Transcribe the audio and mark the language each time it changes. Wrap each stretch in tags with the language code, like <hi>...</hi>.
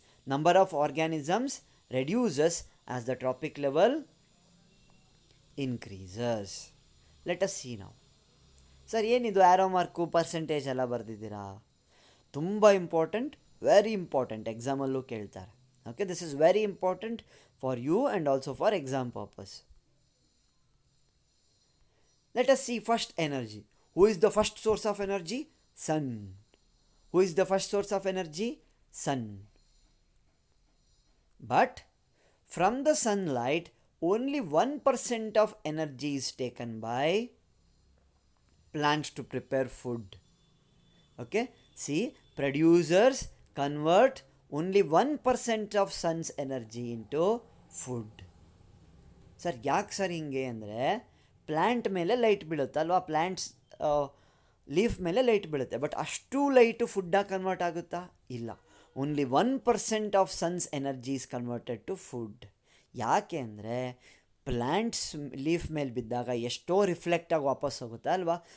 <en>Number of organisms reduces as the trophic level increases. Let us see ನಾವು.</en> <kn>Sir, ಏನಿದು arrow mark, percentage ಎಲ್ಲ ಬರೆದಿದ್ದೀರಾ? ತುಂಬ important.</kn> <en>very important,</en> <kn>ಎಕ್ಸಾಮಲ್ಲೂ ಕೇಳ್ತಾರೆ.</kn> <en>Okay, this is very important for you and also for exam purpose. Let us see first energy. Who is the first source of energy? Sun. Who is the first source of energy? Sun. But from the sunlight, only 1% of energy is taken by plants to prepare food. Okay, see, producers convert only 1% of sun's energy into food.</en> <kn>Sir ಯಾಕೆ sir ಹಿಂಗೆ ಅಂದರೆ, plant ಮೇಲೆ light ಬೀಳುತ್ತೆ ಅಲ್ವಾ, plants leaf ಮೇಲೆ light ಬೀಳುತ್ತೆ, but ಅಷ್ಟು light ಫುಡ್ಡಾಗಿ convert ಆಗುತ್ತಾ? ಇಲ್ಲ.</kn> <en>Only 1% of sun's energy is converted to food.</en> <kn>ಯಾಕೆ ಅಂದರೆ ಪ್ಲ್ಯಾಂಟ್ಸ್ ಲೀಫ್ ಮೇಲೆ ಬಿದ್ದಾಗ ಎಷ್ಟೋ ರಿಫ್ಲೆಕ್ಟಾಗಿ ವಾಪಸ್ ಹೋಗುತ್ತೆ ಅಲ್ವಾ.</kn>